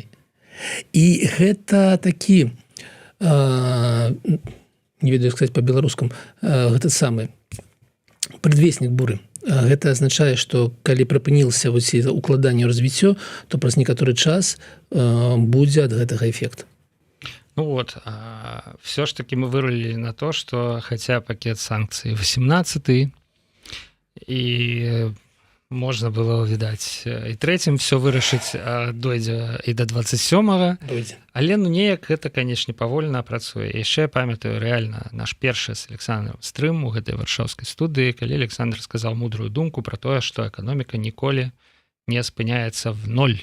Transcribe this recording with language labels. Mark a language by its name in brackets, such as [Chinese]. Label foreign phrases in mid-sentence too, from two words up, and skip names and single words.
[Belarusian] І гэта такі, не ведаю сказаць па-беларускам, гэта самы прадвеснік буры. Гэта азначае, што калі прыпынілася укладанне ў развіццё, то праз некаторы час будзе ад гэтага эфект. [Russian] Ну вот, все ж таки мы вырулили на то, что хотя пакет санкций 18-й, и можно было, видать, и третьим все вырашыць, [Belarusian] дойдзе і [Russian] до 27-го. [Belarusian] Але, ну, неяк гэта, конечно, павольна працуе. Яшчэ я памятаю реально наш першы з Александром стрым у гэтай варшаўскай студыі, калі Александр сказал мудрую думку про тое, што эканоміка ніколі не спыняецца в ноль.